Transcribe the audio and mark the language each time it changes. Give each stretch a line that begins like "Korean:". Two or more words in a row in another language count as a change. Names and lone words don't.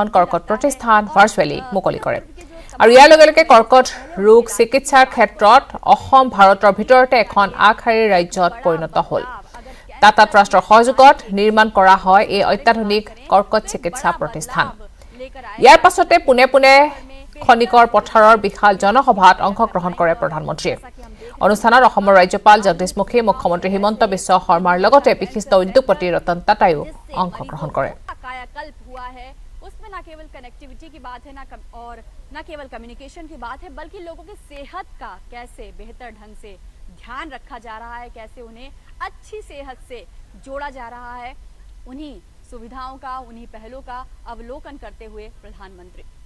Assamese: কৰ্কট প্ৰতিষ্ঠান ভাৰ্চুৱেলি মুকলি কৰে আৰু ইয়াৰ লগে লগে কৰ্কট ৰোগ চিকিৎসাৰ ক্ষেত্ৰত অসম ভাৰতৰ ভিতৰতে এখন আগশাৰীৰ ৰাজ্যত পৰিণত হ'ল টাটা ট্ৰাষ্টৰ সহযোগত নিৰ্মাণ কৰা হয় এই অত্যাধুনিক কৰ্কট চিকিৎসা প্ৰতিষ্ঠান ইয়াৰ পাছতে পুনে পুনে খনিকৰ পথাৰৰ বিশাল জনসভাত অংশগ্ৰহণ কৰে প্ৰধানমন্ত্ৰীয়ে অনুষ্ঠানত অসমৰ ৰাজ্যপাল জগদীশ মুখী মুখ্যমন্ত্ৰী হিমন্ত বিশ্ব শৰ্মাৰ লগতে বিশিষ্ট উদ্যোগপতি ৰতন টাটায়ো অংশগ্ৰহণ কৰে
Hindi: उसमें न केवल कनेक्टिविटी की बात है और न केवल कम्युनिकेशन की बात है बल्कि लोगों की सेहत का कैसे बेहतर ढंग से ध्यान रखा जा रहा है कैसे उन्हें अच्छी सेहत से जोड़ा जा रहा है उन्हीं सुविधाओं का उन्हीं पहलों का अवलोकन करते हुए प्रधानमंत्री